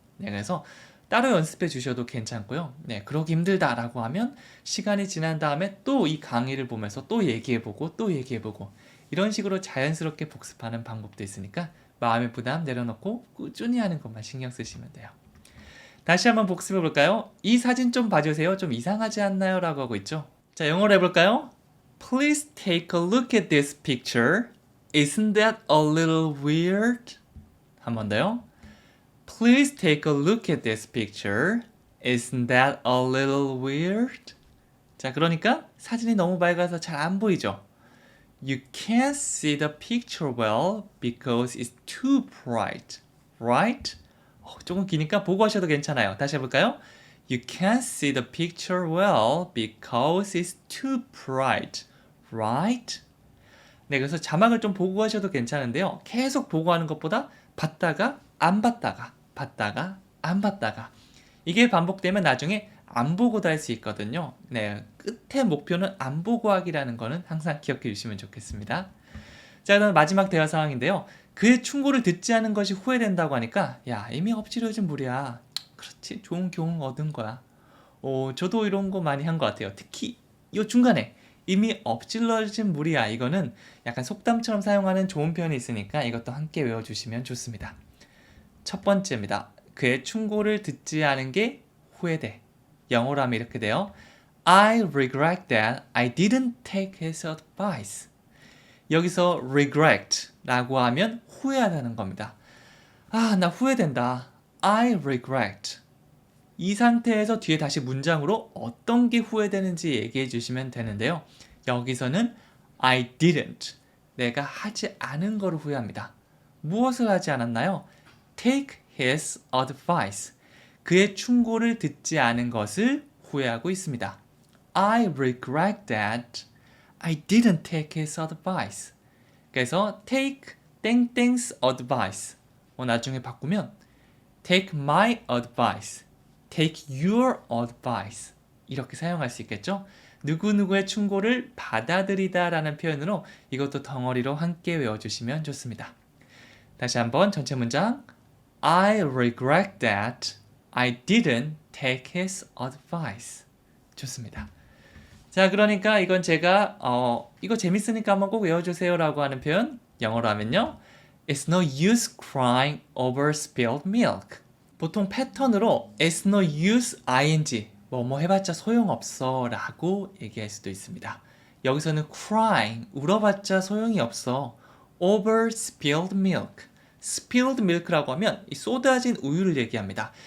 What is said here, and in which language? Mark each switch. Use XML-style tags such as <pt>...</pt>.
<ko>네, 그래서 따로 연습해 주셔도 괜찮고요. 네, 그러기 힘들다라고 하면 시간이 지난 다음에 또 이 강의를 보면서 또 얘기해보고 또 얘기해보고 이런 식으로 자연스럽게 복습하는 방법도 있으니까 마음의 부담 내려놓고 꾸준히 하는 것만 신경 쓰시면 돼요. 다시 한번 복습해 볼까요? 이 사진 좀 봐주세요. 좀 이상하지 않나요? 라고 하고 있죠. 자, 영어로 해볼까요?</ko> <en>Please take a look at this picture. Isn't that a little weird?</en> <ko>한 번 더요.</ko> <en>Please take a look at this picture. Isn't that a little weird?</en> <ko>자, 그러니까 사진이 너무 밝아서 잘 안 보이죠?</ko> <en>You can't see the picture well because it's too bright. Right?</en> <ko>조금 기니까 보고 하셔도 괜찮아요. 다시 해볼까요?</ko> <en>You can't see the picture well because it's too bright. Right?</en> <ko>네, 그래서 자막을 좀 보고 하셔도 괜찮은데요. 계속 보고 하는 것보다 봤다가 안 봤다가 봤다가 안 봤다가 이게 반복되면 나중에 안 보고도 할 수 있거든요. 네, 끝의 목표는 안 보고 하기라는 거는 항상 기억해 주시면 좋겠습니다. 자, 그다음 마지막 대화 상황인데요. 그의 충고를 듣지 않은 것이 후회된다고 하니까 야, 이미 엎치려진 물이야. 그렇지, 좋은 교훈 얻은 거야. 저도 이런 거 많이 한 것 같아요. 특히 이 중간에 이미 엎질러진 물이야. 이거는 약간 속담처럼 사용하는 좋은 표현이 있으니까 이것도 함께 외워주시면 좋습니다. 첫 번째입니다. 그의 충고를 듣지 않은 게 후회돼. 영어로 하면 이렇게 돼요.</ko> <en>I regret that I didn't take his advice.</en> <ko>여기서 regret라고 하면 후회하다는 겁니다. 아, 나 후회된다.</ko> <en>I regret.</en> <ko>이 상태에서 뒤에 다시 문장으로 어떤 게 후회되는지 얘기해 주시면 되는데요. 여기서는</ko> <en>I didn't.</en> <ko>내가 하지 않은 거를 후회합니다. 무엇을 하지 않았나요?</ko> <en>Take his advice.</en> <ko>그의 충고를 듣지 않은 것을 후회하고 있습니다.</ko> <en>I regret that I didn't take his advice.</en> <ko>그래서</ko> <en>take 땡땡's advice.</en> <ko>나중에 바꾸면</ko> <en>take my advice, take your advice</en> <ko>이렇게 사용할 수 있겠죠? 누구누구의 충고를 받아들이다 라는 표현으로 이것도 덩어리로 함께 외워주시면 좋습니다. 다시 한번 전체 문장</ko> <en>I regret that I didn't take his advice.</en> <ko>좋습니다. 자, 그러니까 이건 제가 이거 재밌으니까 한번 꼭 외워주세요 라고 하는 표현 영어로 하면요.</ko> <en>It's no use crying over spilled milk.</en> <ko>보통 패턴으로</ko> <en>It's no use ing</en> <ko>뭐 해봤자 소용없어 라고 얘기할 수도 있습니다. 여기서는 crying 울어봤자 소용이 없어</ko> <en>over spilled milk. spilled milk</en> <ko>라고 하면 이 쏟아진 우유를 얘기합니다.</ko>